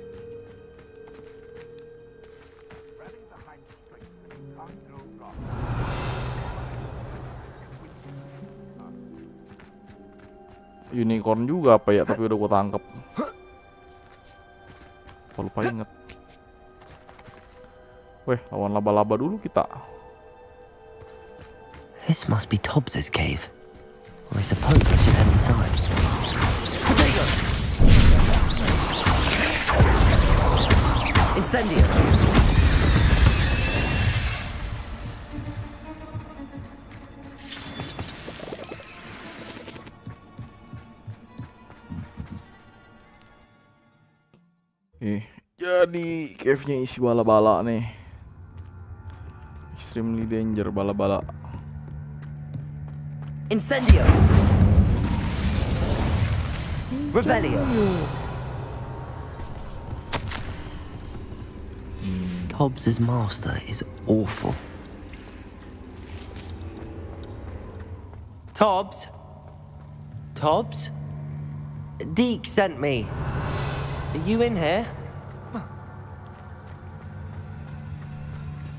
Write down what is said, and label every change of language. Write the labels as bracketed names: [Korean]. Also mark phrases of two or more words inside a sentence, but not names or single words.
[Indonesian] Unicorn juga apa ya, tapi udah gua tangkep. Gua lupa inget. Weh, lawan laba-laba dulu kita. [English] This must be Tobbs's cave. I suppose I should head inside. Incendio. [Indonesian] Jadi cave-nya isi bala-bala nih. [English] Extremely danger bala-bala. Incendio. Revelio. Tobbs's master is awful. Tobbs? Tobbs? Deke sent me. Are you in here?